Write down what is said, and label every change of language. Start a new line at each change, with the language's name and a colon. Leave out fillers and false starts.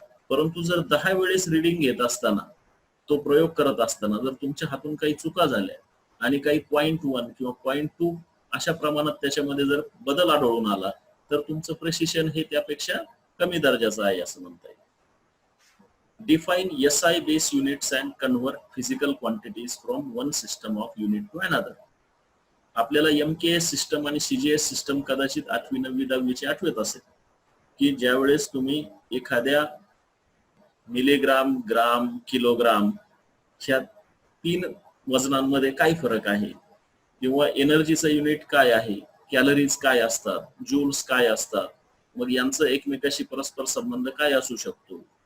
Marathi: परंतु जर 10 वेळेस रिडिंग घेत असताना तो प्रयोग करत असताना जर तुमच्या हातून काही चुका झाल्या आणि काही 0.1 किंवा 0.2 अशा प्रमाणात त्याच्यामध्ये जर बदल आढळून आला तर तुमचं प्रेसिशन हे त्यापेक्षा कमी दर्जाचं आहे असं म्हणता येईल.
English: Define SI based units and convert physical quantities from one system of unit to another.
Marathi: आपल्याला MKS सिस्टम आणि CGS सिस्टम कदाचित 8वी 9वी 10वीची आठवत असेल की ज्यावेळेस तुम्ही एखाद्या मिलीग्राम, ग्राम, किलोग्राम ह्या 3 वजनांमध्ये काय फरक आहे किंवा एनर्जीचं युनिट काय आहे, कॅलरीज काय असतात, जूल्स काय असतात, मग यांचं एकमेकाशी परस्पर संबंध काय असू शकतो.